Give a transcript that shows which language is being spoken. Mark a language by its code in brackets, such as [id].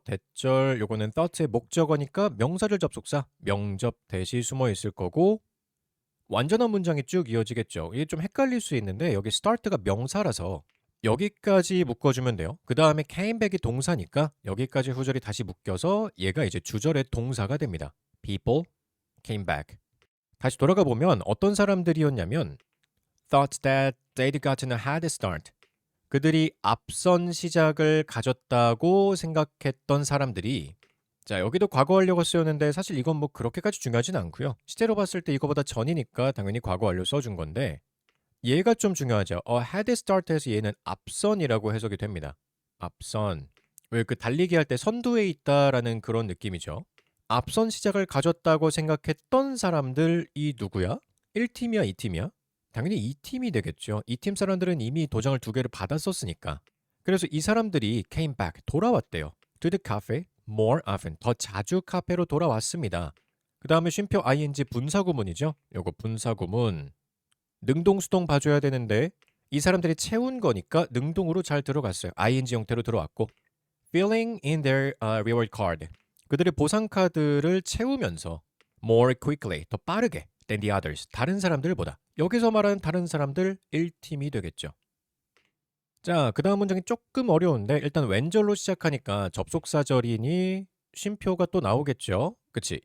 [ko] 대절 요거는 thought의 목적어니까 명사절 접속사 명접 대시 숨어 있을 거고 완전한 문장이 쭉 이어지겠죠. 이게 좀 헷갈릴 수 있는데 여기 start가 명사라서 여기까지 묶어주면 돼요. 그 다음에 came back이 동사니까 여기까지 후절이 다시 묶여서 얘가 이제 주절의 동사가 됩니다. [en] People came back. [ko] 다시 돌아가 보면 어떤 사람들이었냐면 [en] thought that they'd gotten a head start. [ko] 그들이 앞선 시작을 가졌다고 생각했던 사람들이 자, 여기도 과거 완료가 쓰였는데 사실 이건 뭐 그렇게까지 중요하진 않고요. 시제로 봤을 때 이거보다 전이니까 당연히 과거 완료 써준 건데 얘가 좀 중요하죠. head start에서 얘는 앞선이라고 해석이 됩니다. 앞선. 왜 그 달리기 할 때 선두에 있다라는 그런 느낌이죠. 앞선 시작을 가졌다고 생각했던 사람들이 누구야? 1팀이야, 2팀이야? 당연히 2팀이 되겠죠. 2팀 사람들은 이미 도장을 두 개를 받았었으니까. 그래서 이 사람들이 [en] came back, [ko] 돌아왔대요. [en] To the cafe more often, [ko] 더 자주 카페로 돌아왔습니다. 그 다음에 쉼표 ing 분사구문이죠. 요거 분사구문. 능동수동 봐줘야 되는데 이 사람들이 채운 거니까 능동으로 잘 들어갔어요. ing 형태로 들어왔고 [en] filling in their reward card. [ko] 그들의 보상 카드를 채우면서 [en] more quickly, [ko] 더 빠르게 [en] than the others, [ko] 다른 사람들보다. 여기서 말하는 다른 사람들 1팀이 되겠죠. 자, 그 다음 문장이 조금 어려운데 일단 왼절로 시작하니까 접속사절이니 쉼표가 또 나오겠죠. 그치?